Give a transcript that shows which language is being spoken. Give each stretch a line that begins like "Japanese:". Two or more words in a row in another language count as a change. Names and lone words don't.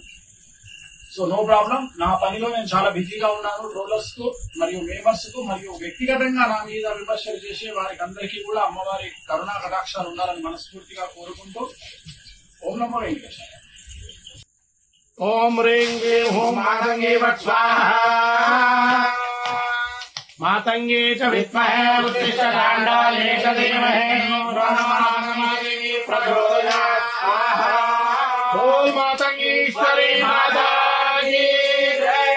English: so no problem.
Telugu: నా పనిలో నేను చాలా బిజీగా ఉన్నాను. ట్రోలర్స్ కు మరియు మేమర్స్ కు మరియు వ్యక్తిగతంగా నా మీద విమర్శలు చేసే వారికి అందరికీ కూడా అమ్మవారి కరుణా కటాక్షాలు ఉండాలని మనస్ఫూర్తిగా కోరుకుంటూ
Sanskrit: ओं नमो वेङ्कटेशाय. ओम ह्रीं क्लीं हूं मातंगी वत् स्वाहा मातंगी च विद्महे उद्दिष्ट गाण्डाले च धीमहि तन्नो प्रचोदयात् स्वाहा।
Hindi: ओम मातंगीश्वरी माता की जय।